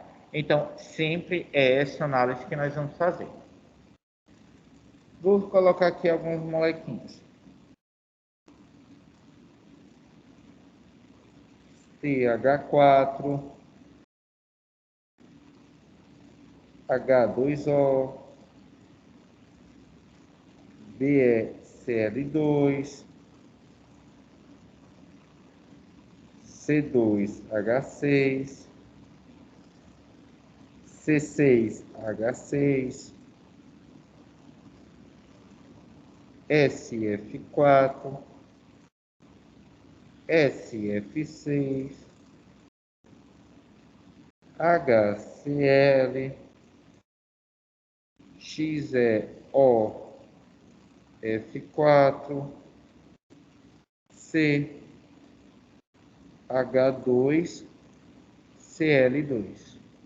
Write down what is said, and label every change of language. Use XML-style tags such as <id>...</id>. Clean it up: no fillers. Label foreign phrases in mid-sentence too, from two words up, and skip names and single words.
<pt>Então, sempre é essa análise que nós vamos fazer. Vou colocar aqui alguns molequinhos. CH4, H2O, BeCl2, C2H6, C6H6, SF4, SF6, HCl, XeOF4, CH2, Cl2.</pt>